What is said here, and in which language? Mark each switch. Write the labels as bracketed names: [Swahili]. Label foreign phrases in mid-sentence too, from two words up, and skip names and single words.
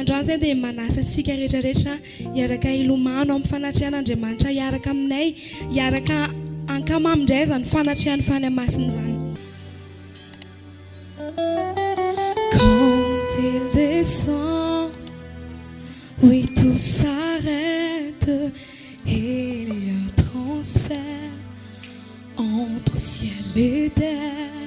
[Malagasy] zay dia manasa antsika rehetrarehetra hiaraka ilomano amin'ny fanatrian'Andriamanitra hiaraka aminay hiaraka ankamamindray zany fanatrian'ny fanamasina zany. [French] Quand il descend, oui tout s'arrête et il y a un transfert entre ciel et terre.